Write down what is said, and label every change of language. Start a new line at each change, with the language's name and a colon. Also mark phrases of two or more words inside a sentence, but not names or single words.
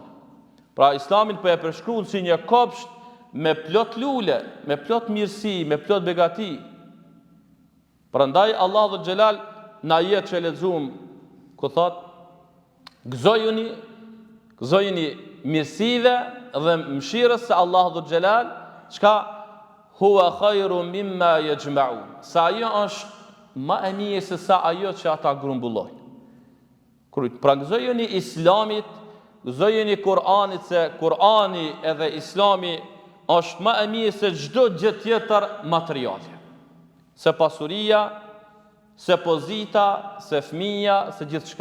Albanian: Pra Islamin po e përshkruan si një kopsht me plot lule, me plot mirësi, me plot begati. Prandaj Allahu Xhelal na jetë që lexuam ku thot gëzojuni mirësive dhe mëshirës se Allahu Xhelal, çka
Arabic: هو خير مما يجمعون.
Albanian: Sa ajo është më e mirë se sa ajo që ata grumbullojnë. Pra gëzojuni Islamit, gëzojuni Kur'anit, se Kur'ani edhe Islami është më e mirë se çdo gjë tjetër materiale. Se pasuria, se pozita, se fëmia, se gjithçka.